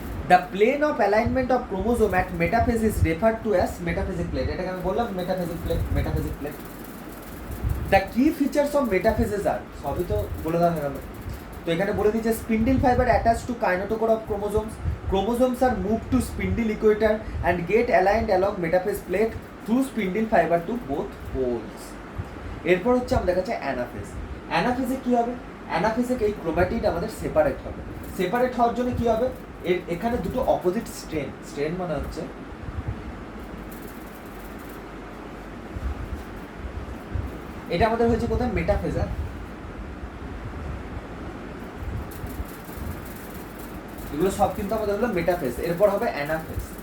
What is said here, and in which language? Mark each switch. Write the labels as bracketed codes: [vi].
[en] The plane of alignment of chromosome at metaphase is referred to as metaphasic plate. [bn] এটাকে আমি বললাম metaphasic plate. [en] The key features of metaphases are, [bn] সবই তো বলে দেওয়া হয়ে গেল। তো এখানে বলে দিচ্ছে [en] spindle fiber attached to kinetochore of chromosomes. Chromosomes are moved to spindle equator and get aligned along metaphase plate through spindle fiber to both poles. [bn] এরপর হচ্ছে আমাদের কাছে অ্যানাফেজ। অ্যানাফেজে কি হবে, অ্যানাফেজে এই ক্রোমাটিড আমাদের সেপারেট হবে। সেপারেট হওয়ার জন্য কি হবে, এখানে দুটো অপোজিট স্ট্রেন মানে হচ্ছে এটা আমাদের হয়েছে কোথায়, মেটাফেজার, এগুলো সব কিন্তু আমাদের হলো মেটাফেজ। এরপর হবে অ্যানাফেজ।